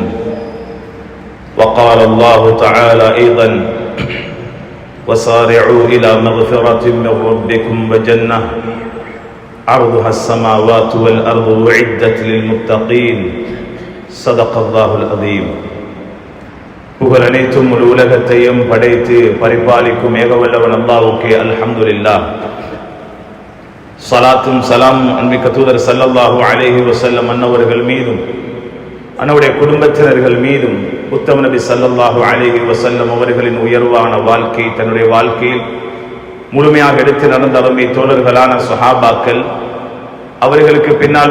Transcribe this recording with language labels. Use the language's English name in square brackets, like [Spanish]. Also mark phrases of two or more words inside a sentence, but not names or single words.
[Arabic] وقال الله تعالى أيضا: وسارعوا إلى مغفرة من ربكم وجنة عرضها السماوات والأرض أعدت للمتقين. صدق الله العظيم. [Tamil] புகழ் அனைத்தும் முழு உலகத்தையும் படைத்து பரிபாலிக்கும் ஏகவல்லவன் அல்லாஹ்வுக்கே அல்ஹம்துலில்லாஹ். ஸலாத்தும் சலாம் அன்பிக்க தூதர் [Arabic] صلى الله عليه وسلم [Tamil] அன்னவர்கள் மீதும் அன்னவருடைய குடும்பத்தினர்கள் மீதும் உத்தம நபி [Arabic] صلى الله عليه وسلم [Tamil] அவர்களின் உயர்வான வாழ்க்கை தன்னுடைய வாழ்க்கையில் முழுமையாக எடுத்து நடந்த அருமை தோழர்களான ஸஹாபாக்கள், அவர்களுக்கு பின்னால்